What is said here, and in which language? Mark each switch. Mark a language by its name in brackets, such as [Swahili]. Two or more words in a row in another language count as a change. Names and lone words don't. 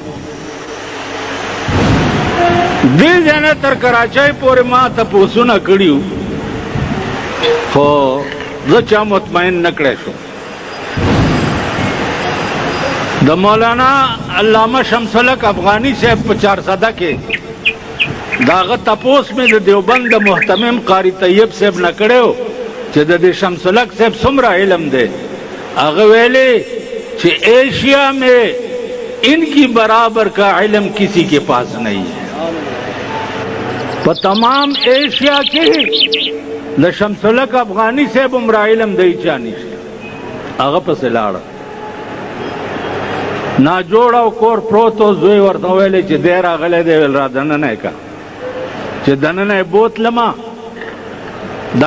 [Pashto] دې ځنه تر کراچۍ پورې ما تپوسونه کړیو خو زه چا مطمئن نه کړی شو د مولانا علامه شمس الحق افغانی صاحب په 400 کې داغه تپوس مې د دیوبند د محتمم قاری طیب صاحب نه کړو چې د دې شمس الحق صاحب څومره علم دی هغه ویلې چې [Urdu] ایشیا میں ان کی برابر کا علم کسی کے پاس نہیں ہے [Pashto] په تمام ایشیا کې د شمس الحق افغانی صاحب عمر علم دی چا نشته هغه پسې لاړ نا جوړ او کور پروتو زوی ورته ویلې چې دی راغلی دی ویل را دننه کا چې دننه بوتلما دا